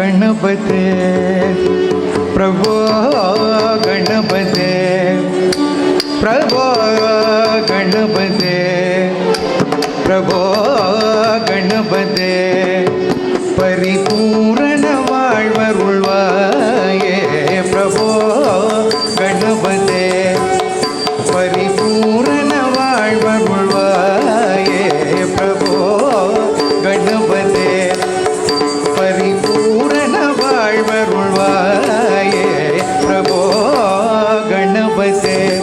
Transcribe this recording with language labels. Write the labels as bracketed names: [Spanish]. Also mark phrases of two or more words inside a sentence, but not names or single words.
[Sanskrit] ಗಣಪತೆ ಪ್ರಭೋ ಗಣಪತೆ ಪ್ರಭೋ ಗಣಪತೆ ಪ್ರಭೋ ಗಣಪತೆ [Tamil] ಪರಿಪೂರ್ಣ வாழ்வருள்வாயே பிரபோ கணபதே பரிபூரண வாழ்வருள்வாயே பிரபோ கணபதே பரிபூரண வாழ்வருள்வாயே பிரபோ கணபதே